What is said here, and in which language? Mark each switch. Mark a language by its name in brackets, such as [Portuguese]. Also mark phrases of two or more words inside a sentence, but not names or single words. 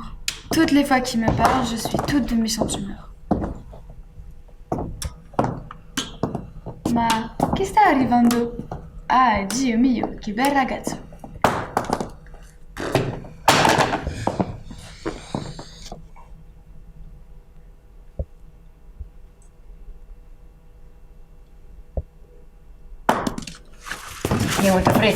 [French] Toutes les fois qu'il me parle, je suis toute de méchante humeur. [Italian] Ma che sta arrivando? Ah, Dio mio, che bel ragazzo. È molto freddo.